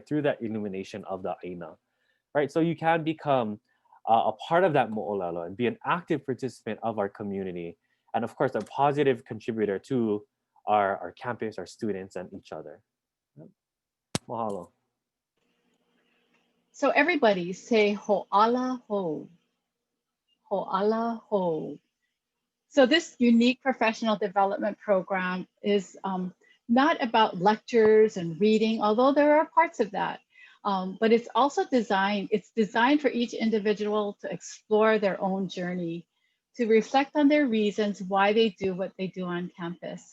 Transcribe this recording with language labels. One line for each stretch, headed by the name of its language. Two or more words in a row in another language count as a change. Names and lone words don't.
English: Through that illumination of the aina, right? So you can become a part of that mo'olelo and be an active participant of our community. And of course, a positive contributor to our campus, our students, and each other. Mahalo. So everybody say ho'ala ho, ho'ala ho. So this unique professional development program is not about lectures and reading, although there are parts of that. But it's also designed for each individual to explore their own journey, to reflect on their reasons why they do what they do on campus.